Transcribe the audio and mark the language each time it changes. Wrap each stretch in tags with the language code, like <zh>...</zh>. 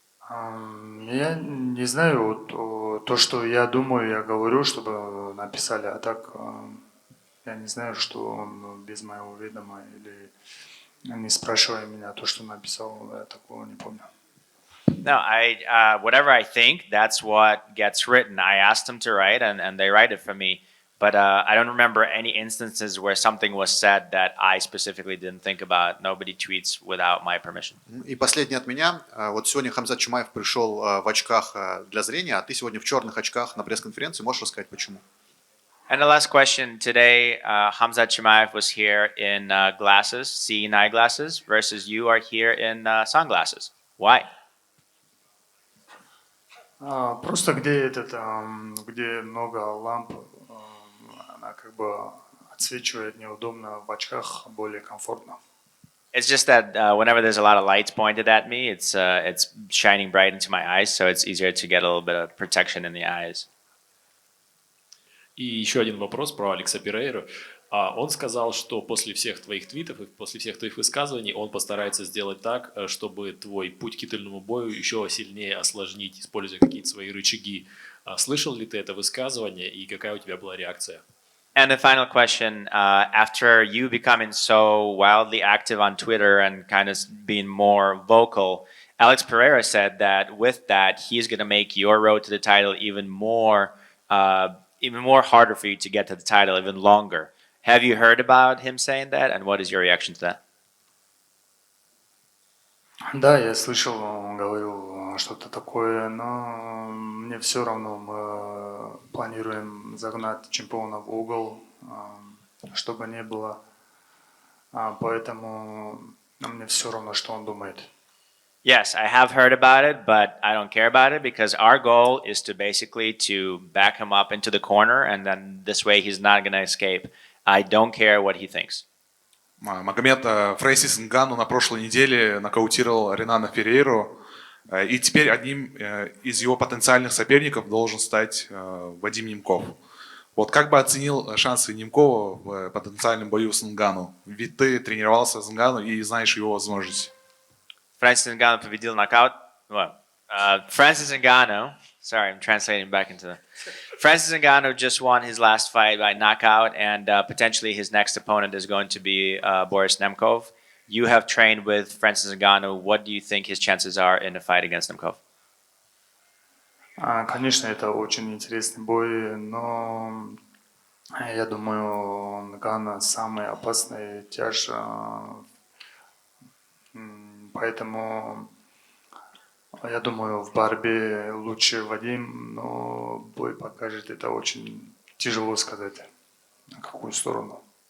<ru>Я не знаю, вот, то, что я думаю, я говорю, чтобы написали, а так я не знаю, что он без моего ведома или не спрашивая меня то, что написал, я такого не помню.</ru> <en>No, whatever I think, that's what gets written. I asked them to write, and they write it for me. But I don't remember any instances where something was said that I specifically didn't think about. Nobody tweets without my permission.</en> <ru>И последнее от меня. Вот сегодня Хамзат Чимаев пришел в очках для зрения, а ты сегодня в черных очках на пресс-конференции. Можешь рассказать, почему?</ru> <en>And the last question today, Hamzat Chimaev was here in glasses, seeing eyeglasses, versus you are here in sunglasses. Why?</en> <ru>Просто где где много ламп, она как бы отсвечивает неудобно, в очках более комфортно.</ru> <en>It's just that whenever there's a lot of lights pointed at me, it's shining bright into my eyes, so it's easier to get a little bit of protection in the eyes.</en> <ru>И еще один вопрос про Алекса Перейру. Он сказал, что после всех твоих твитов и после всех твоих высказываний он постарается сделать так, чтобы твой путь к титульному бою еще сильнее осложнить, используя какие-то свои рычаги. Слышал ли ты это высказывание и какая у тебя была реакция?</ru> <en>And the final question, after you becoming so wildly active on Twitter and kind of being more vocal, Alex Pereira said that with that, he's going to make your road to the title even more harder for you to get to the title, even longer. Have you heard about him saying that, and what is your reaction to that?</en> <ru>Да, я слышал, он говорил что-то такое, но мне все равно, мы планируем загнать чемпиона в угол, чтобы не было, поэтому мне все равно, что он думает.</ru> <en>Yes, I have heard about it, but I don't care about it because our goal is to basically to back him up into the corner, and then this way he's not going to escape. I don't care what he thinks.</en> <ru>Магомед Фрэнсис Нгану на прошлой неделе нокаутировал Ренана Феррейру, и теперь одним из его потенциальных соперников должен стать Вадим Немков. Вот как бы оценил шансы Немкова в потенциальном бою с Нгану? Ведь ты тренировался с Нгану и знаешь его возможности. Francis Ngannou победил нокаут. Francis Ngannou.</ru> <en>Sorry, I'm translating back into the. Francis Ngannou just won his last fight by knockout, and potentially his next opponent is going to be Boris Nemkov. You have trained with Francis Ngannou. What do you think his chances are in a fight against Nemkov?</en> <ru>Конечно, это очень интересный бой, но я думаю, Нганnou самый опасный тяж, поэтому я думаю, в борьбе лучше Вадим, но бой покажет, это очень тяжело сказать, на какую сторону.</ru>